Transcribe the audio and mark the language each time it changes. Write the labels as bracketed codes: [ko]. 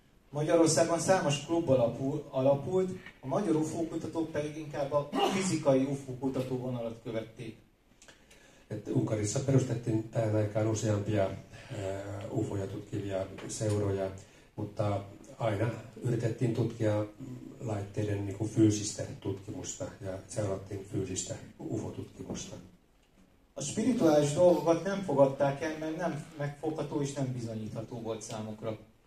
[hu] Magyarországon számos klub alapult, a magyar UFO-kutatók pedig inkább a fizikai UFO-kutató vonalat követték. [fi] Unkarissa perustettiin tähän aikaan useampia UFOja tutkivia seuroja, mutta aina yritettiin tutkia laitteiden niin kuin fyysistä tutkimusta ja seurattiin fyysistä UFO-tutkimusta. [hu] A spirituális dolgokat nem fogadták el, mert nem megfogható és nem bizonyítható volt számukra.